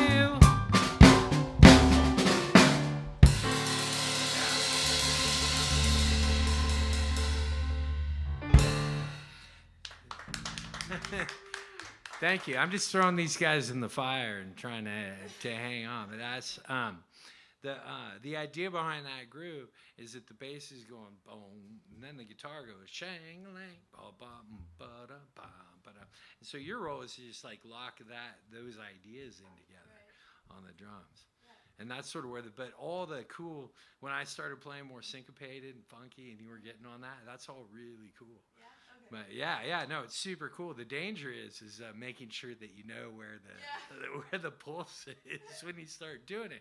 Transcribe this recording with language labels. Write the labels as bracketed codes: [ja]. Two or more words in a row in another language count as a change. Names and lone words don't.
[en] Thank you. I'm just throwing these guys in the fire and trying to hang on. But that's the idea behind that groove is that the bass is going boom, and then the guitar goes shang lang ba ba ba da ba ba da. And so your role is to just like lock those ideas in together on the drums. And that's sort of where but all the cool, when I started playing more syncopated and funky and you were getting on that, that's all really cool. But yeah, no, it's super cool. The danger is making sure that you know where the pulse is when you start doing it.